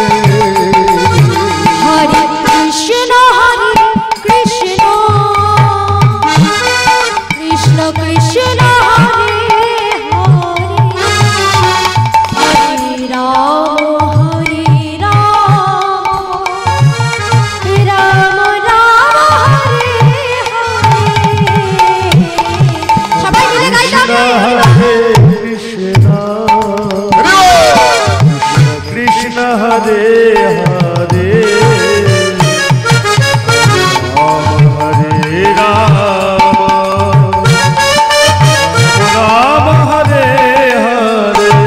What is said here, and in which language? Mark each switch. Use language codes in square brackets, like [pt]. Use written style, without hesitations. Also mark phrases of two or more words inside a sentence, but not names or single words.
[sa] हरे कृष्ण कृष्ण कृष्ण हरे हरे हरे राम हरे राम [bn] সবাই মিলে গাইতে হবে। [sa] कृष्ण हरे हरे राम हरे राम राम हरे हरे